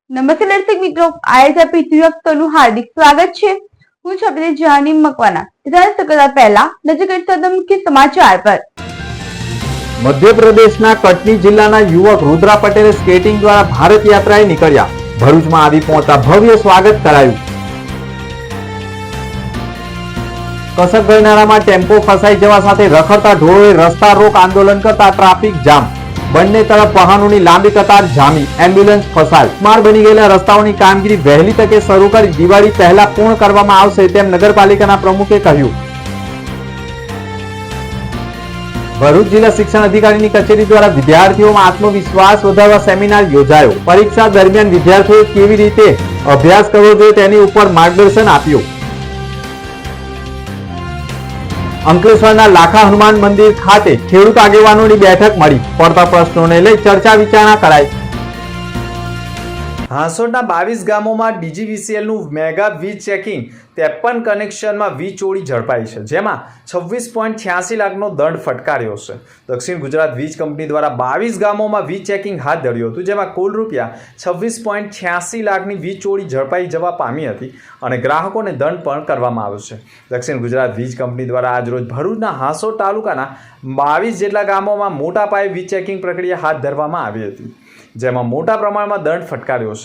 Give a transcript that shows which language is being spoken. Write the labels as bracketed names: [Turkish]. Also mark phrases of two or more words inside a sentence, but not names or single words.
[Gujarati] નમસ્તે દર્શક મિત્રો, આઈએસઆઈપી નું હાર્દિક સ્વાગત છે। હું છું આપની જાની મકવાના। કરતા પહેલા નજર કરીએ મુખ્ય સમાચાર પર। મધ્ય પ્રદેશ કટની જિલ્લાના યુવક રુદ્રા પટેલે સ્કેટિંગ દ્વારા ભારત યાત્રાએ નીકળ્યા। ભરૂચમાં આવી પહોંચતા ભવ્ય સ્વાગત કરાયું। કસક ગરનાળામાં ટેમ્પો ફસાઈ જવા સાથે રખડતા ઢોરોએ રસ્તા રોક આંદોલન કરતા ટ્રાફિક જામ। બંને તરફ વાહનોની લાંબી કતાર જામી, એમ્બ્યુલન્સ ફસાઈ। માર બની ગયેલા રસ્તાઓની કામગીરી વહેલી તકે શરૂ કરી દિવાળી પહેલા પૂર્ણ કરવામાં આવશે તેમ નગરપાલિકાના પ્રમુખે કહ્યું। ભરૂચ જિલ્લા શિક્ષણ અધિકારી કચેરી દ્વારા વિદ્યાર્થીઓમાં આત્મવિશ્વાસ વધારવા સેમિનાર યોજાયો। પરીક્ષા દરમિયાન વિદ્યાર્થીઓએ કેવી રીતે અભ્યાસ કરવો જોઈએ તેની ઉપર માર્ગદર્શન આપ્યું। અંકલેશ્વરના લાખા હનુમાન મંદિર ખાતે ખેડૂત આગેવાનોની બેઠક મળી। પડતા પ્રશ્નોને લઈ ચર્ચા વિચારણા કરાઈ। હાંસોડના 22 ગામોમાં DGVCLનું મેગા વીજ ચેકિંગ 53 કનેક્શનમાં વીજ ચોરી ઝડપાઈ છે, જેમાં 26.86 લાખનો દંડ ફટકાર્યો છે। દક્ષિણ ગુજરાત વીજ કંપની દ્વારા 22 ગામોમાં વીજ ચેકિંગ હાથ ધર્યું હતું, જેમાં કુલ રૂપિયા 26.86 લાખની વીજ ચોરી ઝડપાઈ જવા પામી હતી અને ગ્રાહકોને દંડ પણ કરવામાં આવ્યો છે। દક્ષિણ ગુજરાત વીજ કંપની દ્વારા આજરોજ ભરૂચના હાંસોડ તાલુકાના 22 જેટલા ગામોમાં મોટા પાયે વીજ ચેકિંગ પ્રક્રિયા હાથ ધરવામાં આવી હતી, જેમાં મોટા પ્રમાણમાં દંડ ફટકાર્યો છે।